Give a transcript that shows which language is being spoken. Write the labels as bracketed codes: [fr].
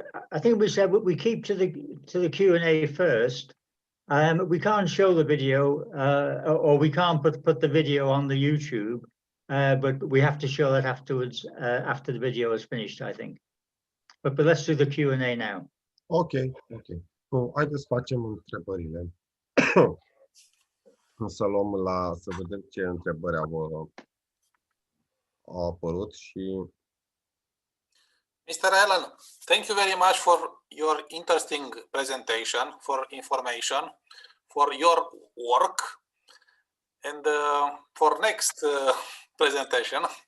[en] I think we said we keep to the Q&A first. We can't show the video, or we can't put the video on the YouTube, but we have to show that afterwards, after the video is finished, I think. But let's do the Q&A now. Okay. [ro] Haideți să facem întrebările. Să luăm să vedem ce întrebări au apărut și. [en] Mr. Allen, thank you very much for your interesting presentation, for information, for your work, and for next presentation.